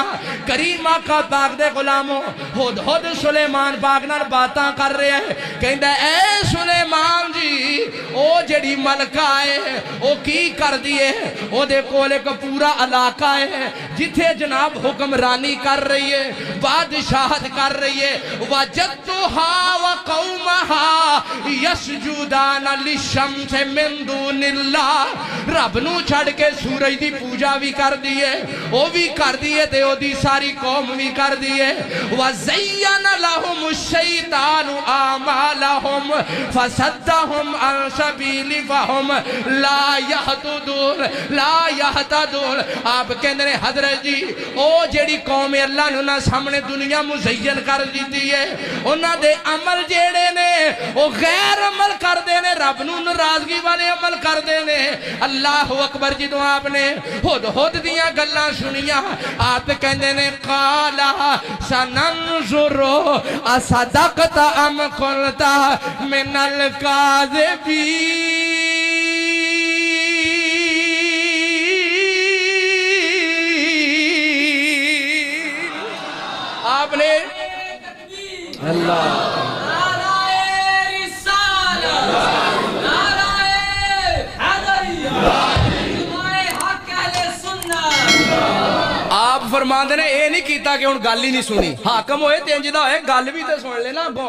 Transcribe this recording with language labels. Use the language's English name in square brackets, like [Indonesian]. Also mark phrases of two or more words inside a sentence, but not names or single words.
[Punjabi] کریم آقا پاک دے غلاموں، خود خود سلیمان پاک نال باتاں کر رہے ہیں، کہندا اے سلیمان جی او جیڑی ملکہ ہے او کی کر دئیے، اودے کول ایک پورا علاقہ ہے جتھے جناب حکمرانی کر رہی ہے، بادشاہت کر رہی ہے. [Arabic] وجدتها وقومها يسجدون للشمس من دون الله, [Punjabi] رب نوں چھڈ کے سورج دی پوجا بھی کر دی ہے، او بھی کر دی ہے تے اودی ساری قوم بھی کر دی ہے. [Arabic] وزين لهم الشيطان أعمالهم فصدهم عن السبيل فهم لا يهتدون لا يهتدون. [Punjabi] آپ کہندے نے حضرت جی او جیڑی قوم اللہ نے انہاں سامنے دنیا مزین کر دی ہے، انہاں دے عمل جیڑے نے او غیر عمل کردے نے، رب نوں ناراضگی والے عمل کردے نے. [Arabic] الله أكبر, [Punjabi] جدوں آپنے ہد ہد دیاں گلاں سنیاں، آپ کہندے نے [Arabic] قال سننظر أصدقت أم كنت من الكاذبين. [Punjabi] آپنے اللہ فرماتے نے یہ نہیں کیا کہ ہن گل ہی نہیں سنی، حاکم ہوئے تے انج دا ہوئے گل بھی تو سن لینا اگوں.